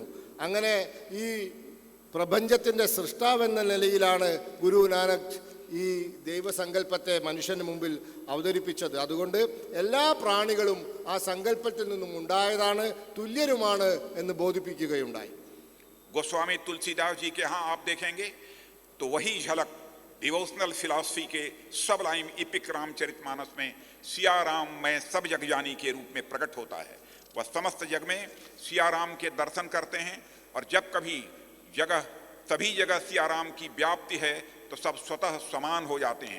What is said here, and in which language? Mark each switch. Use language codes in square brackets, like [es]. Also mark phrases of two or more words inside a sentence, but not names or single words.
[ml] അങ്ങനെ ഈ പ്രപഞ്ചത്തിൻ്റെ സൃഷ്ടാവെന്ന നിലയിലാണ് ഗുരു നാനക് ഈ ദൈവസങ്കല്പത്തെ മനുഷ്യന് മുമ്പിൽ അവതരിപ്പിച്ചത്. അതുകൊണ്ട് എല്ലാ പ്രാണികളും ആ സങ്കല്പത്തിൽ നിന്നും ഉണ്ടായതാണ്, തുല്യരുമാണ് എന്ന് ബോധിപ്പിക്കുകയുണ്ടായി. [hi] गोस्वामी तुलसीदास जी के यहाँ आप देखेंगे तो वही झलक [en] devotional philosophy [hi] के [en] sublime epic [hi] रामचरितमानस में सिया राम मैं सब जग जानी के रूप में प्रकट होता है. वह समस्त जग में सिया राम के दर्शन करते हैं और जब कभी सभी जगह सिया राम की व्याप्ति है तो सब स्वतः समान हो जाते हैं.